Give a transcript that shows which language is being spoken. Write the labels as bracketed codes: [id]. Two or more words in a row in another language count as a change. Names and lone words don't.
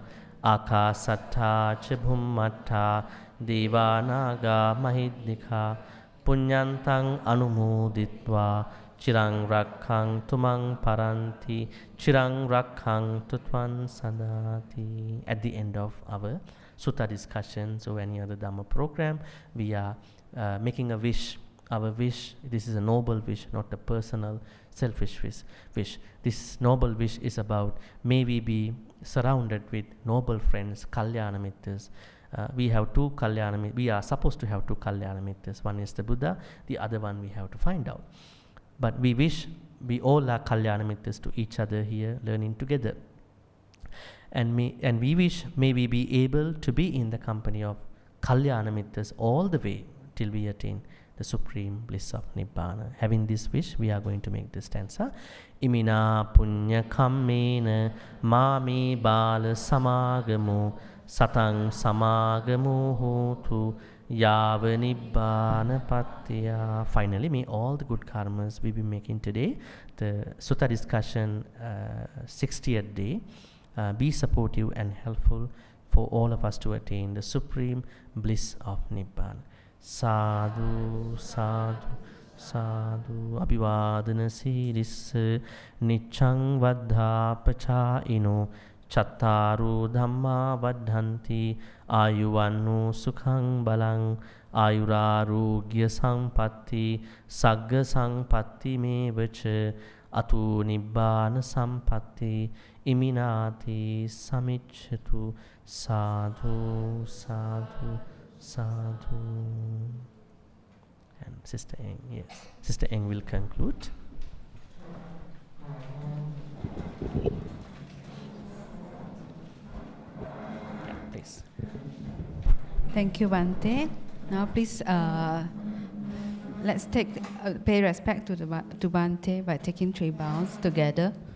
[pi] Akasattha cha bhummattha deva naga mahiddika punyantang anumoditva chirang rakhantu mang paranti chirang rakhantu tvan sadati. [en] At the end of our sutta discussions or any other Dhamma program, we are making a wish. Our wish, this is a noble wish, not a personal selfish wish. This noble wish is about, may we be surrounded with noble friends, [pi] Kalyana Mittas. [en] We have 2 Kalyana, we are supposed to have 2 [pi] Kalyana Mittas. [en] One is the Buddha, the other one we have to find out. But we wish we all are [pi] Kalyana Mittas [en] to each other here, learning together. And we wish, may we be able to be in the company of [pi] Kalyana Mittas [en] all the way till we attain the supreme bliss of Nibbana. Having this wish, we are going to make this stanza. [pi] Imina punya kammena mami bala samagamo satang samagamo hotu yava nibbana pattiya. [en] Finally, may all the good karmas we be making today, the sutta discussion 60th day, be supportive and helpful for all of us to attain the supreme bliss of Nibbana. [pi] Sadhu, sadhu, sadhu. Abhivadana sirissa niccang vaddha pacaino chattaru dhamma vaddhanti ayuvannu sukhang balang ayurarogya sampatti sagga sampatti me vacha atu nibbana sampatti iminati samicchatu. Sadhu, sadhu, sadhu. [en] And Sister Eng, yes. Sister Eng will conclude. Yeah, please. Thank you, Bhante. Now, please, let's pay respect to Bhante by taking 3 bows together.